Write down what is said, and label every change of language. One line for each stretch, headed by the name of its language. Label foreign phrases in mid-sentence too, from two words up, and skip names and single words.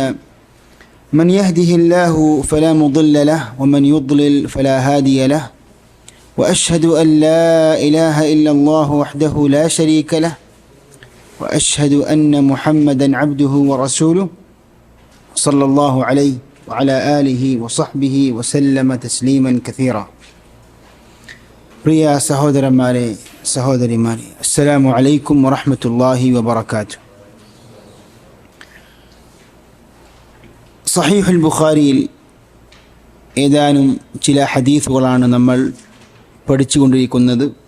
Arabic: من يهده الله فلا مضل له ومن يضلل فلا هادي له. وأشهد أن لا إله إلا الله وحده لا شريك له وأشهد أن محمدا عبده ورسوله صلى الله عليه وعلى آله وصحبه وسلم تسليما كثيرا.
Malayalam: പ്രിയ സഹോദരന്മാരെ സഹോദരിമാരെ,
Arabic: السلام عليكم ورحمة الله وبركاته.
Malayalam: സഹീഹുൽ ബുഖാരിയിൽ ഏതാനും ചില ഹദീസുകളാണ് നമ്മൾ പഠിച്ചുകൊണ്ടിരിക്കുന്നത്.